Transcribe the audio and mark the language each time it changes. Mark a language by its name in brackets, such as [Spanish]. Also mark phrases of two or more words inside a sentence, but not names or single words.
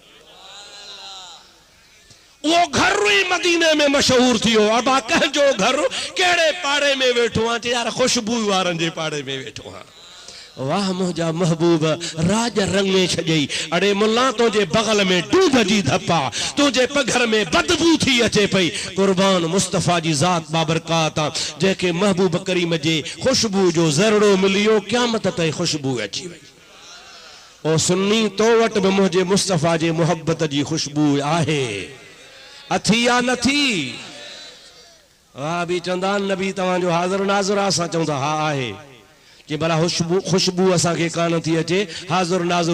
[Sindhi] वो घर ही मदीने में मशहूर थियो अब कंहिंजो घर कहिड़े पाड़े में वेठो आहे यार खुशबू वारनि जे पाड़े में वेठो आहे वाह मुंहिंजा महबूब राज रंग में छॾई अड़े मुल्ला तुंहिंजे बगल में दूध जी धपा तुंहिंजे पघर में बदबू थी अचे पई कुर्बान मुस्तफ़ा जी ज़ात बाबरकात जंहिंखे महबूब करीम जे खुशबू जो ज़रड़ो मिलियो क़यामत ताईं खुशबू अची वई ओ सुन्नी तो वटि बि मुंहिंजे मुस्तफ़ा जे मुहब्बत जी खुशबू आहे अथी या नथी हाँ भी चंदा नबी तवांजो हाज़िर नाज़िर असां चवंदा हा आहे कि भला खुशबू असांखे कान थी अचे हाज़िर नाज़िर